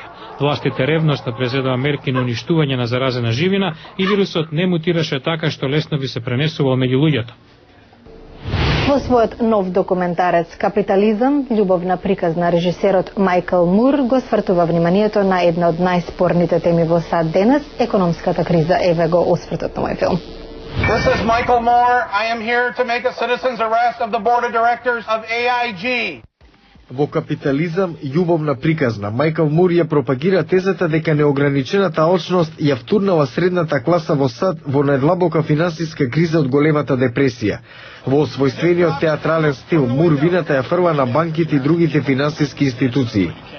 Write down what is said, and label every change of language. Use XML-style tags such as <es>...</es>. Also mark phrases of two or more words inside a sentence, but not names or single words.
<mk>Властите ревносно презедува мерки на уништување на заразена живина и вирусот не мутираше така што лесно би се пренесувал меѓу луѓето. Во својот нов документарец «Капитализам», љубовна приказна, режисерот Мајкл Мур го свртува вниманието на една од најспорните теми во САД денес – економската криза. Еве го освртот на мој филм.</mk> <en>This is Michael Moore. I am here to make a citizen's arrest of the board of directors of AIG.</en> <mk>Во Капитализам, љубовна приказна, Мајкл Мур ја пропагира тезата дека неограничената алчност ја втурнала средната класа во САД во најдлабока финансиска криза од големата депресија. Во освојствениот театрален стил, Мур вината ја фрла на банките и другите финансиски институции.</mk>